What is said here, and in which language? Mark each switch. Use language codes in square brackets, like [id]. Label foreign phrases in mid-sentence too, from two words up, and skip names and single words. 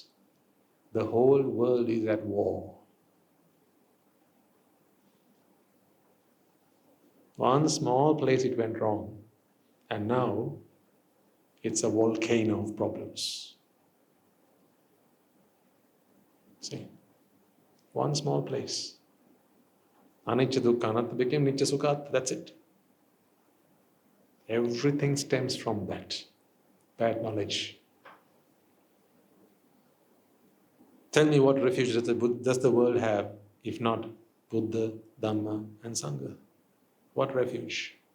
[en] The whole world is at war. One small place it went wrong, and now it's a volcano of problems. See? One small place. [pi] Anicca dukkha anatta became nicca sukha, [en] that's it. Everything stems from that bad knowledge. Tell me, what refuge does the world have if not Buddha, Dhamma and Sangha? What refuge?